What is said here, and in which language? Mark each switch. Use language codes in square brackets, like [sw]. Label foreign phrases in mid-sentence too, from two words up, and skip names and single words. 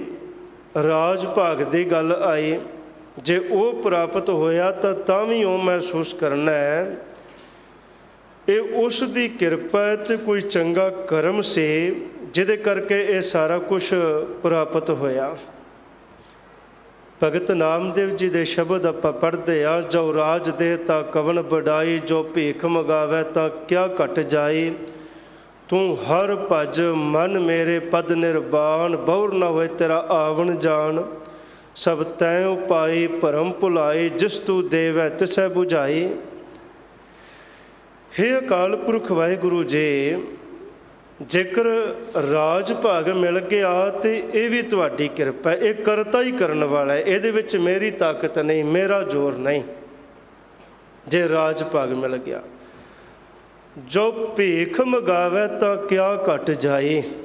[pa] ਰਾਜ ਭਾਗ ਦੀ ਗੱਲ ਆਈ, ਜੇ ਉਹ ਪ੍ਰਾਪਤ ਹੋਇਆ ਤਾਂ ਵੀ ਉਹ ਮਹਿਸੂਸ ਕਰਨਾ ਹੈ ਇਹ ਉਸ ਦੀ ਕਿਰਪਾ ਹੈ ਤੇ ਕੋਈ ਚੰਗਾ ਕਰਮ ਸੀ ਜਿਹਦੇ ਕਰਕੇ ਇਹ ਸਾਰਾ ਕੁਛ ਪ੍ਰਾਪਤ ਹੋਇਆ। ਭਗਤ ਨਾਮਦੇਵ ਜੀ ਦੇ ਸ਼ਬਦ ਆਪਾਂ ਪੜ੍ਹਦੇ ਆ, ਜੋ ਰਾਜ ਦੇ ਤਾਂ ਕਵਨ ਵਡਾਈ, ਜੋ ਭੀਖ ਮੰਗਾਵੇ ਤਾਂ ਕਿਆ ਘਟ ਜਾਈ। ਤੂ ਹਰਿ ਭਜੁ ਮਨ ਮੇਰੇ ਪਦੁ ਨਿਰਬਾਣੁ, ਬਹੁਰਿ ਨ ਹੋਇ ਤੇਰਾ ਆਵਨ ਜਾਨੁ। ਸਭ ਤੈਂ ਉਪਾਈ ਭਰਮਿ ਭੁਲਾਈ, ਜਿਸ ਤੂ ਦੇਵੈ ਤਿਸੈ ਬੁਝਾਈ। ਹੇ ਅਕਾਲ ਪੁਰਖ ਵਾਹਿਗੁਰੂ ਜੀ, ਜੇਕਰ ਰਾਜ ਭਾਗ ਮਿਲ ਗਿਆ ਤੇ ਇਹ ਵੀ ਤੁਹਾਡੀ ਕਿਰਪਾ, ਇਹ ਕਰਤਾ ਹੀ ਕਰਨ ਵਾਲਾ ਹੈ, ਇਹਦੇ ਵਿੱਚ ਮੇਰੀ ਤਾਕਤ ਨਹੀਂ, ਮੇਰਾ ਜ਼ੋਰ ਨਹੀਂ। ਜੇ ਰਾਜ ਭਾਗ ਮਿਲ ਗਿਆ, ਜੋ ਭੀਖ ਮੰਗਾਵੇ ਤਾਂ ਕਿਆ ਘਟ ਜਾਏ।